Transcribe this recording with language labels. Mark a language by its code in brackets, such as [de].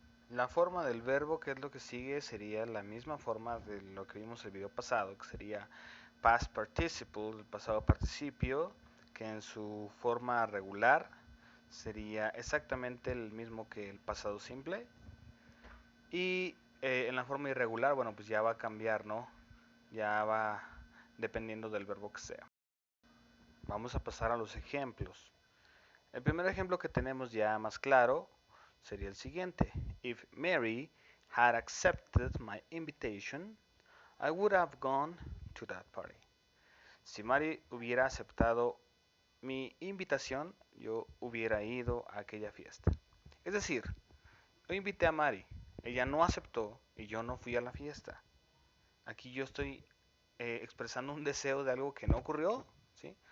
[es] La forma del verbo, que es lo que sigue, sería la misma forma de lo que vimos en el video pasado, que sería past participle, el pasado participio, que en su forma regular sería exactamente el mismo que el pasado simple. Y en la forma irregular, bueno, pues ya va a cambiar, ¿no? Ya va dependiendo del verbo que sea. Vamos a pasar a los ejemplos. El primer ejemplo que tenemos ya más claro sería el siguiente. [en] If Mary had accepted my invitation, I would have gone to that party. [es] Si Mary hubiera aceptado mi invitación, yo hubiera ido a aquella fiesta. Es decir, yo invité a Mary, ella no aceptó y yo no fui a la fiesta. Aquí yo estoy expresando un deseo de algo que no ocurrió, ¿sí?